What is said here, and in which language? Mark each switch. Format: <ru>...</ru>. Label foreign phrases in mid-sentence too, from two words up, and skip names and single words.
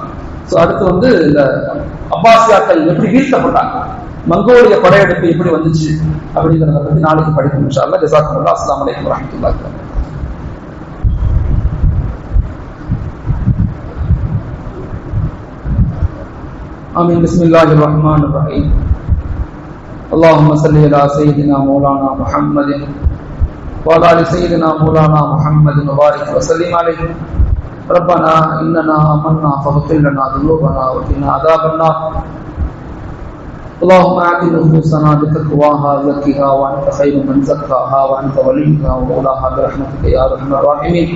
<ta>சோ அடுத்து இந்த அப்பாசியாக்கள் எப்படி வீழ்த்தப்பட்டாங்க, மங்கோலிய படையெடுப்பு எப்படி வந்துச்சு அப்படிங்கிறத பத்தி நாளைக்கு படிக்கணும்</ta> <ar>إن شاء الله. ஜஸாக்குமுல்லாஹ். السلام عليكم ورحمة الله وبركاته. ஆமீன். بسم الله الرحمن الرحيم. اللهم صل على سيدنا مولانا محمد وعلى ال سيدنا مولانا محمد وبارك وسلم عليه. ربنا اننا آمنا فاغفر لنا ذنوبنا وقنا عذاب النار. اللهم آت نفوسنا بتقواها وزكها وانت خير من زكاها وانت وليها ومولاها برحمتك يا ارحم الراحمين.</ar>